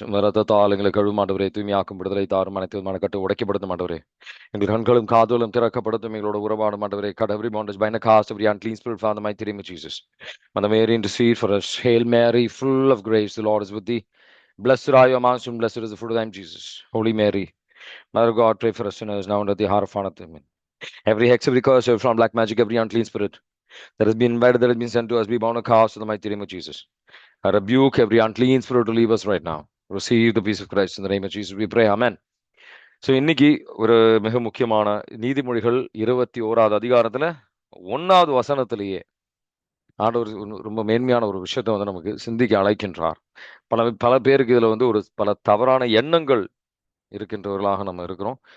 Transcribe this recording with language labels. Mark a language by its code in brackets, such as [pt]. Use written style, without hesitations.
[ta] ரத்தத்தால் எங்களை கழுவும் ஆண்டவரே, தூய்மையாக்கும் விடுதலை தாரும், அனைத்து மனக்கட்டு உடைக்கப்படுத்தும் ஆண்டவரே, எங்கள் கண்களும் காதுகளும் திறக்கப்படுத்தும், எங்களோட உறவாடும் ஆண்டவரே. [en] cut every bondage bind the cast every unclean spirit from the mighty name of jesus. Mother Mary, intercede for us. Hail Mary, full of grace, the Lord is with thee. Blessed are you amongst women, blessed is the fruit of thy womb, Jesus. Holy Mary, Mother of God, pray for us sinners now and at the hour of our death. Amen. Every hex, every curse, every from black magic, every unclean spirit that has been invited, that has been sent to us, be bound and cast in the mighty name of Jesus. I rebuke every unclean spirit to leave us right now. Receive the peace of Christ in the name of Jesus. We pray. Amen. [ta] So இன்னைக்கு ஒரு மிக முக்கியமான நீதிமொழிகள் 21வது அதிகாரத்துல 1வது வசனத்திலேயே ஆண்டவர் ரொம்ப மேன்மையான ஒரு விஷயத்தை வந்து நமக்கு சிந்திக்க அழைக்கின்றார். பல பல பேருக்கு இதுல வந்து பல தவறான எண்ணங்கள் இருக்கின்றவர்களாக நம்ம இருக்கிறோம்.